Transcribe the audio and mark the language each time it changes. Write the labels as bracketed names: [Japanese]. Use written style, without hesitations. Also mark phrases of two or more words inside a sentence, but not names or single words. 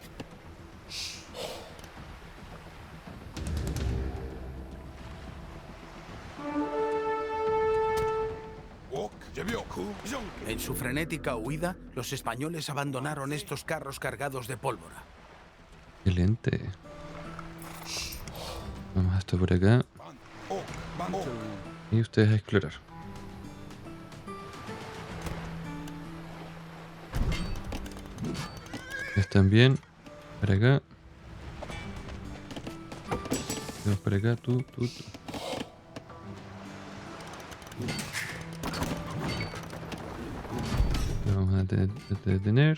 [Spanish] Ok. Jebyo. Ku. Jongyo. En su frenética huida, los españoles abandonaron estos carros cargados de pólvora. Excelente. Vamos a esto por acá. Ban. Ok. Ban. Ok. Y ustedes a explorar. Están bien. Para acá. Vamos para acá. Tú. Lo vamos a detener.